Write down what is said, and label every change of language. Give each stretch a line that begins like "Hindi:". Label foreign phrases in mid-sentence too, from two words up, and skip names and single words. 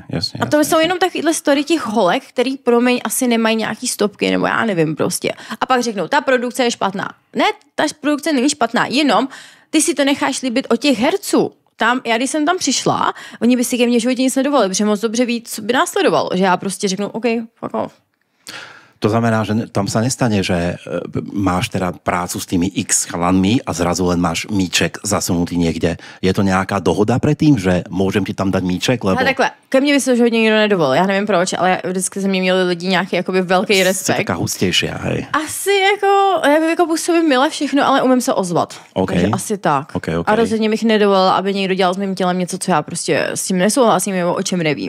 Czech: A to jsou jenom takovýhle story těch holek, který, promiň, asi nemají nějaký stopky, nebo já nevím prostě. A pak řeknou, ta produkce je špatná. Ne, ta produkce není špatná, jenom ty si to necháš líbit od těch herců. Tam, já když jsem tam přišla, oni by si ke mně v životě nic nedovali, protože moc dobře ví, co by následovalo. Že já prostě řeknu,
English: OK, fuck off.
Slovak: To znamená, že tam sa nestane, že máš teda prácu s tými x chalanmi a zrazu len máš míček zasunutý niekde. Je to nějaká dohoda predtým, že môžem ti tam dať míček? Lebo...
Czech: A takhle, ke mně by se už hodně nikdo nedovolil. Já nevím proč, ale vždycky ze mě měli lidi nějaký jakoby velký respekt.
Slovak: Jsi taká hustější, hej.
Czech: Asi jako působím mile všechno, ale umím se ozvat. Okay. Takže asi tak. Okay. A rozhodně bych nedovolila, aby někdo dělal s mým tělem něco, co já prostě s tím nesouhlasím, nebo o čem nevím.